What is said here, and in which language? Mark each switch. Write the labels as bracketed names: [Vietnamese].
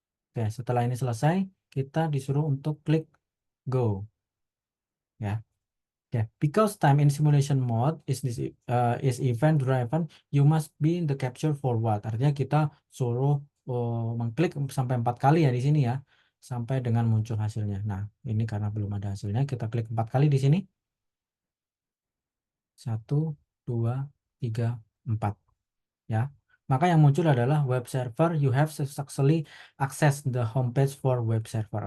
[Indonesian] Oke, setelah ini selesai, kita disuruh untuk klik go. Ya. [English] Oke, because time in simulation mode is event driven, you must be in the capture forward. [Indonesian] Artinya kita suruh mengklik sampai 4 kali ya di sini ya, sampai dengan muncul hasilnya. Nah, ini karena belum ada hasilnya, kita klik 4 kali di sini. 1, 2, 3, 4 ya. Maka yang muncul adalah [English] web server, you have successfully access the homepage for web server.